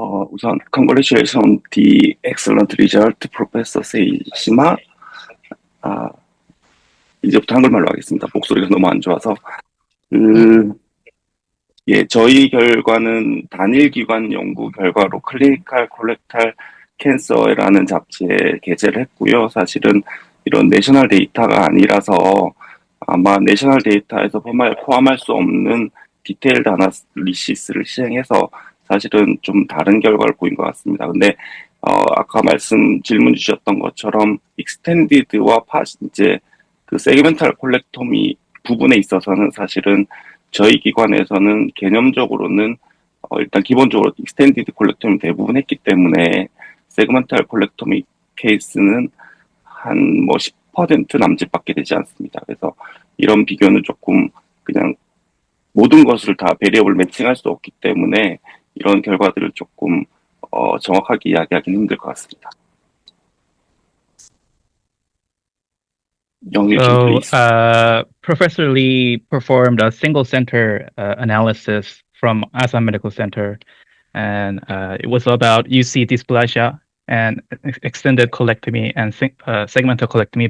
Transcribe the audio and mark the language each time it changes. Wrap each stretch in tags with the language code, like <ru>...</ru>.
<ko>우선</ko> <en>congratulations on the excellent result, Professor 세이시마.</en> <ko>이제부터 한글말로 하겠습니다. 목소리가 너무 안 좋아서. 저희 결과는 단일 기관 연구 결과로 클리니컬 콜렉탈 캔서라는 잡지에 게재를 했고요. 사실은 이런 내셔널 데이터가 아니라서 아마 내셔널 데이터에서 포함할 수 없는 디테일드 아나리시스를 시행해서 사실은 좀 다른 결과를 보인 것 같습니다. 근데 아까 질문 주셨던 것처럼 익스텐디드와 이제 그 세그멘탈 콜렉토미 부분에 있어서는 사실은 저희 기관에서는 개념적으로는 일단 기본적으로 익스텐디드 콜렉토미 대부분 했기 때문에 세그멘탈 콜렉토미 케이스는 한 10% 남짓밖에 되지 않습니다. 그래서 이런 비교는 조금 그냥 모든 것을 다 베리어블 매칭할 수 없기 때문에 이런 결과들을 조금 정확하게 이야기하기는 힘들 것 같습니다.</ko> <en>So, Professor Lee performed a single center analysis from Assam Medical Center, and it was about UC dysplasia and extended colectomy and segmental colectomy.</en>